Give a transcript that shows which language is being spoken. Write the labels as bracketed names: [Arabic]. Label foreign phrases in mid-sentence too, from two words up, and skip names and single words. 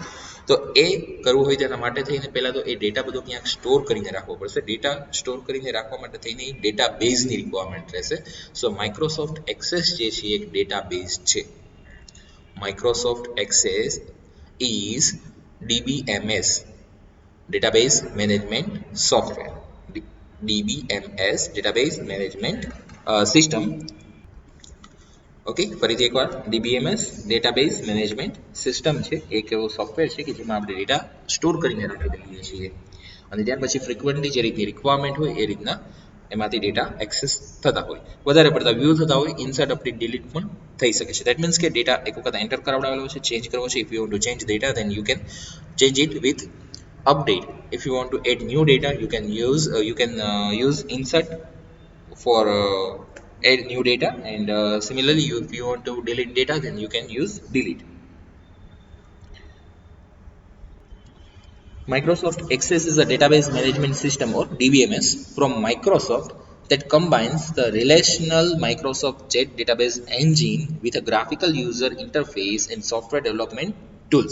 [Gujarati] તો એ કરવું હોય તેના માટે થઈને પહેલાં તો એ ડેટા બધો ક્યાંક સ્ટોર કરીને રાખવો પડશે. [English] data store [Gujarati] કરીને રાખવા માટે થઈને એ [English] data base requirement [Gujarati] રહેશે. સો માઇક્રોસોફ્ટ એક્સેસ જે છે એક ડેટા બેઝ છે. [English] Microsoft Access is DBMS, database management software. DBMS, database management system. [Gujarati] ઓકે, ફરીથી એકવાર [English] DBMS database management system [Gujarati] છે, એક એવો સોફ્ટવેર છે કે જેમાં આપણે [English] data store [Gujarati] કરીને રાખી દઈએ છીએ અને ત્યાર પછી ફ્રિકવન્ટલી જે રીતની રિક્વાયરમેન્ટ હોય એ રીતના એમાંથી [English] data access [Gujarati] થતા હોય, વધારે પડતા વ્યૂ થતા હોય, [English] insert update delete [Gujarati] પણ થઈ શકે છે. [English] that means [Gujarati] કે ડેટા એક વખત એન્ટર કરાવડાવેલો છે, ચેન્જ કરવો છે. [English] if you want to change data then you can change it with update. If you want to add new data you can use insert for add new data and similarly if you want to delete data then you can use delete. Microsoft Access is a database management system or DBMS from Microsoft that combines the relational Microsoft Jet database engine with a graphical user interface and software development tools.